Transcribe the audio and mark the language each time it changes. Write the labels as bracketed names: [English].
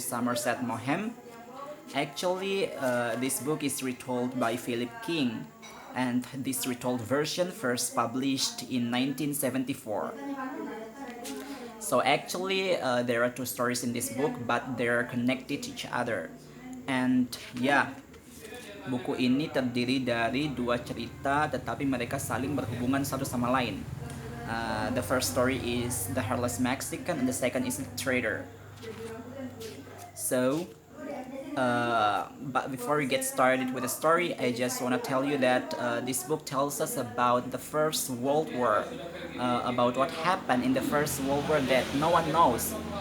[English] Somerset Maugham. Actually, this book is retold by Philip King, and this retold version first published in 1974. So actually, there are two stories in this book, but they're connected to each other. [Indonesian] And yeah, buku ini terdiri dari dua cerita, tetapi mereka saling berhubungan satu sama lain. [English] The first story is The Hairless Mexican, and the second is The Trader. So, but before we get started with the story, I just want to tell you that this book tells us about the First World War, about what happened in the First World War that no one knows.